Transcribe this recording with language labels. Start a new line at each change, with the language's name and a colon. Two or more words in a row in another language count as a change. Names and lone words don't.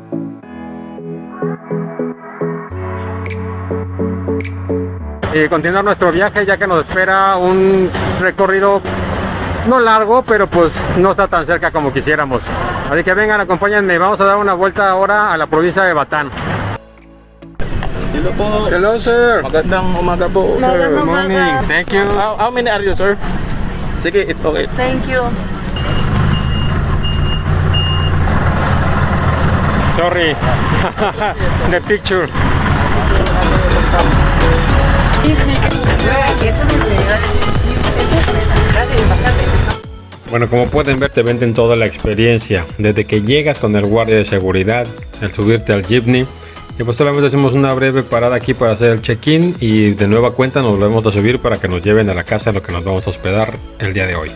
Spanish: Y continuar nuestro viaje, ya que nos espera un recorrido no largo, pero pues no está tan cerca como quisiéramos. Así que vengan, acompáñenme, vamos a dar una vuelta ahora a la provincia de Bataan.
Filipino: Hello po.
English: Hello sir.
Filipino: Magandang umaga po, sir.
English: Good morning. Thank you. How many are you, sir? Sige, it's okay. Thank you. Sorry. The picture.
Spanish: Bueno, como pueden ver, te venden toda la experiencia, desde que llegas con el guardia de seguridad, el subirte al jeepney, y pues solamente hacemos una breve parada aquí para hacer el check-in y de nueva cuenta nos volvemos a subir para que nos lleven a la casa en lo que nos vamos a hospedar el día de hoy.